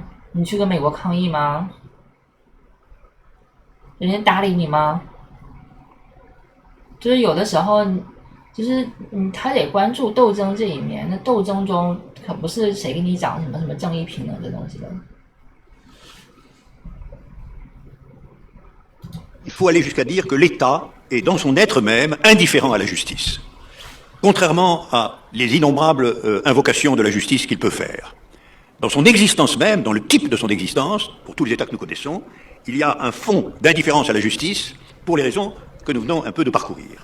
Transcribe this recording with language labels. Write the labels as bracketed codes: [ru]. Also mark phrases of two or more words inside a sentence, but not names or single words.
[zh] 你去跟美国抗议吗？人家搭理你吗？就是有的时候就是他得关注斗争这一面，那斗争中可不是谁跟你讲什么正义平等这东西的。 [fr] Il faut aller jusqu'à dire que l'État est dans son être même indifférent à la justice. contrairement à les innombrables invocations de la justice qu'il peut faire. Dans son existence même, dans le type de son existence, pour tous les États que nous connaissons, il y a un fond d'indifférence à la justice pour les raisons que nous venons un peu de parcourir.